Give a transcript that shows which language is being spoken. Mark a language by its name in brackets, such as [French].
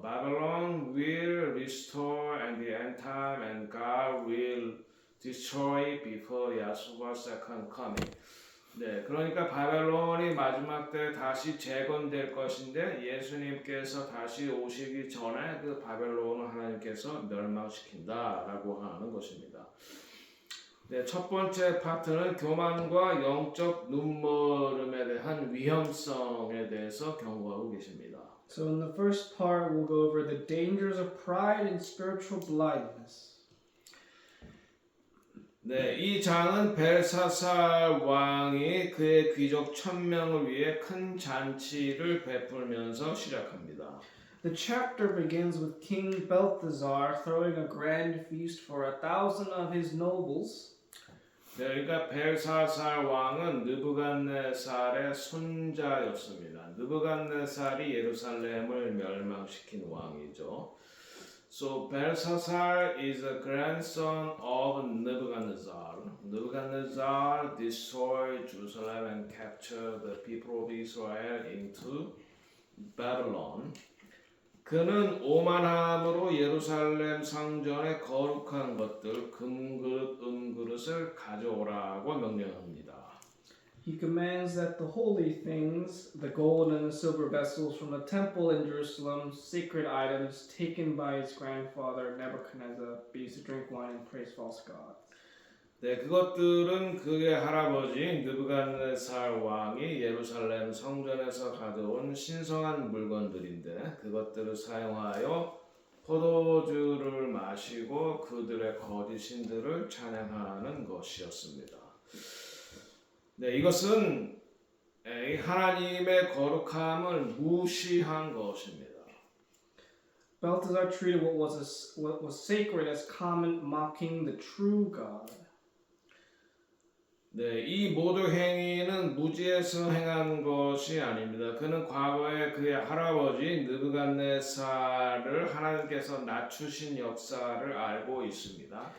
[English] Babylon will restore and the end time, and God will destroy before Yahshua's second coming. [Korean] 네, 그러니까 바벨론이 마지막 때 다시 재건될 것인데 예수님께서 다시 오시기 전에 그 바벨론을 하나님께서 멸망시킨다라고 하는 것입니다. 네, 첫 번째 파트는 교만과 영적 눈멀음에 대한 위험성에 대해서 경고하고 계십니다. [English] So in the first part, we'll go over the dangers of pride and spiritual blindness. [Korean] 네, 이 장은 벨사살 왕이 그의 귀족 1000명을 위해 큰 잔치를 베풀면서 시작합니다. [English] The chapter begins with King Belshazzar throwing a grand feast for 1,000 of his nobles. [Korean] 네, 그러니까 벨사살 왕은 느부갓네살의 손자였습니다. 느부갓네살이 예루살렘을 멸망시킨 왕이죠. [English] So Belshazzar is a grandson of Nebuchadnezzar. Nebuchadnezzar destroyed Jerusalem and captured the people of Israel into Babylon. [Korean] 그는 오만함으로 예루살렘 성전의 거룩한 것들, 금그릇, 은그릇을 가져오라고 명령합니다. [English] He commands that the holy things, the gold and the silver vessels from the temple in Jerusalem, sacred items taken by his grandfather Nebuchadnezzar, be used to drink wine and praise false gods. [Korean] 네, 그것들은 그의 할아버지 느부갓네살 왕이 예루살렘 성전에서 가져온 신성한 물건들인데 그것들을 사용하여 포도주를 마시고 그들의 거짓 신들을 찬양하는 것이었습니다. 네, 이것은 하나님의 거룩함을 무시한 것입니다. [English] Belshazzar treated what was sacred as common, mocking the true God. [Korean] 네, 이 모두 행위는 무지에서 행한 것이 아닙니다. 그는 과거에 그의 할아버지 느부갓네살을 하나님께서 낮추신 역사를 알고 있습니다.